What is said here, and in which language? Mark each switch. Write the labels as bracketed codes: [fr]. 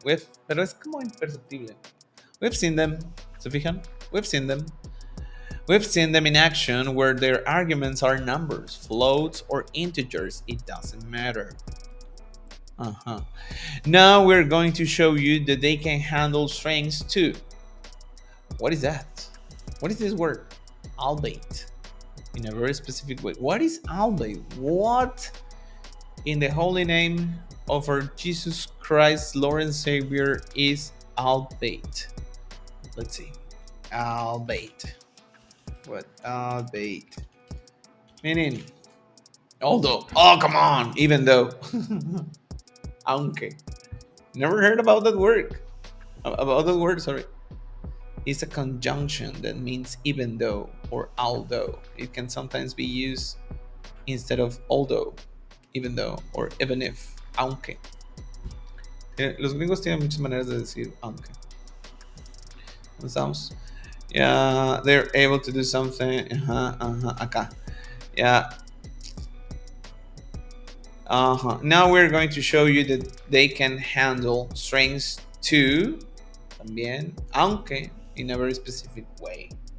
[es] Pero es como imperceptible. [en] We've seen them, [es] ¿se fijan? [en] We've seen them in action where their arguments are numbers, floats, or integers. It doesn't matter. Now we're going to show you that they can handle strings too. What is that? What is this word? Albeit. In a very specific way. What is albeit? What in the holy name of our Jesus Christ, Lord and Savior, is albeit? Let's see. Albeit. What? Albeit. Meaning, although. Oh, come on. Even though. [es] Aunque. [en] Never heard about that word. Sorry. It's a conjunction that means even though or although. It can sometimes be used instead of although, even though, or even if, [es] aunque. Los gringos tienen muchas maneras de decir aunque. ¿Estamos? [en] Yeah, they're able to do something. [es] Acá. [en] Yeah. Now we're going to show you that they can handle strings too, [es] también, aunque [en] in a very specific way.